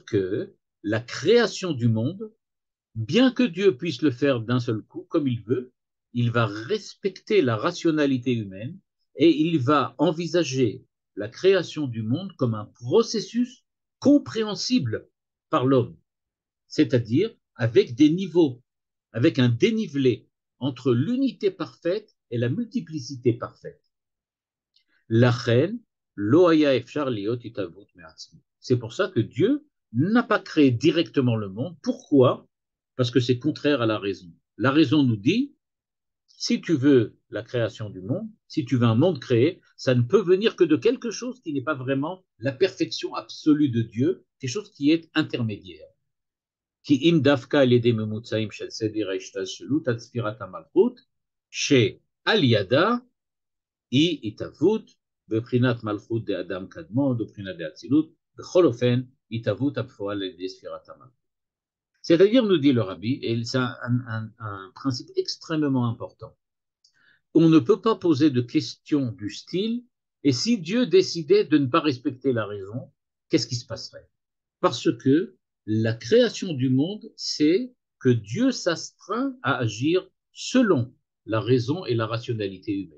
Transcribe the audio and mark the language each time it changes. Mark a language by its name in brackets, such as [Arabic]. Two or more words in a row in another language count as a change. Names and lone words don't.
[French] que la création du monde, bien que Dieu puisse le faire d'un seul coup, comme il veut, il va respecter la rationalité humaine et il va envisager la création du monde comme un processus compréhensible par l'homme, c'est-à-dire avec des niveaux, avec un dénivelé entre l'unité parfaite et la multiplicité parfaite. [Hebrew] לכן, לא היה אפשר להיות התהוות מעצמו. [French] C'est pour ça que Dieu n'a pas créé directement le monde. Pourquoi? Parce que c'est contraire à la raison. La raison nous dit, si tu veux la création du monde, si tu veux un monde créé, ça ne peut venir que de quelque chose qui n'est pas vraiment la perfection absolue de Dieu, quelque chose qui est intermédiaire. [Hebrew] כי אם דווקא על ידי ממוצעים של סדר ההשתלשלות עד ספירת המלכות, שעל ידה היא התהוות בבחינת מלכות דאדם קדמון, בבחינת דאצילות, בכל אופן התהוות הפועל על ידי ספירת המלכות. [French] C'est-à-dire, nous dit le rabbi, et c'est un principe extrêmement important, on ne peut pas poser de questions du style, et si Dieu décidait de ne pas respecter la raison, qu'est-ce qui se passerait? Parce que la création du monde, c'est que Dieu s'astreint à agir selon la raison et la rationalité humaine.